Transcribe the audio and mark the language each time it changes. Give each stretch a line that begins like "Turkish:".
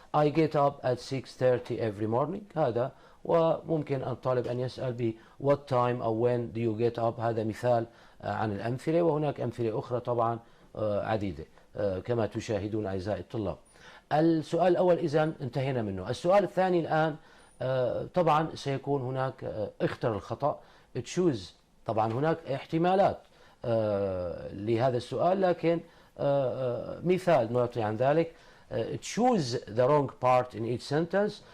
English: I get up at 6:30 every morning.
Arabic: هذا، وممكن الطالب أن يسأل ب
English: what time
Arabic: أو
English: when do you get up.
Arabic: هذا مثال عن الأمثلة، وهناك أمثلة أخرى طبعا عديدة كما تشاهدون أعزائي الطلاب. السؤال الأول إذن انتهينا منه. السؤال الثاني الآن طبعا سيكون هناك اختر الخطأ، choose. طبعا هناك احتمالات لهذا السؤال، لكن مثال نعطي عن ذلك.
English: choose the wrong part in each sentence.